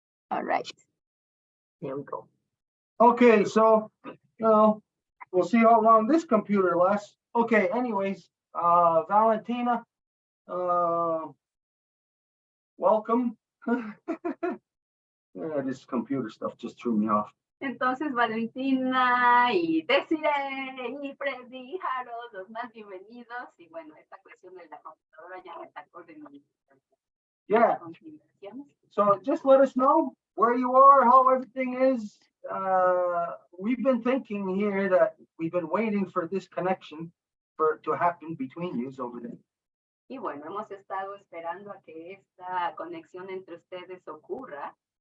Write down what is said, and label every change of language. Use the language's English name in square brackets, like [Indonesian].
[English] All right. There we go. Okay, so, we'll see how long this computer lasts. Okay, anyways, Valentina, welcome. Yeah, this computer stuff just threw me off. [Spanish] Entonces, Valentina y Dezirae y Freddy, Harold, los más bienvenidos. Y bueno, esta cuestión de la computadora ya me sacó de mi [English] Yeah, [Spanish] consideraciones. [English] so just let us know where you are, how everything is. We've been thinking here that we've been waiting for this connection to happen between you over there. [Spanish] Y bueno, hemos estado esperando a que esta conexión entre ustedes ocurra.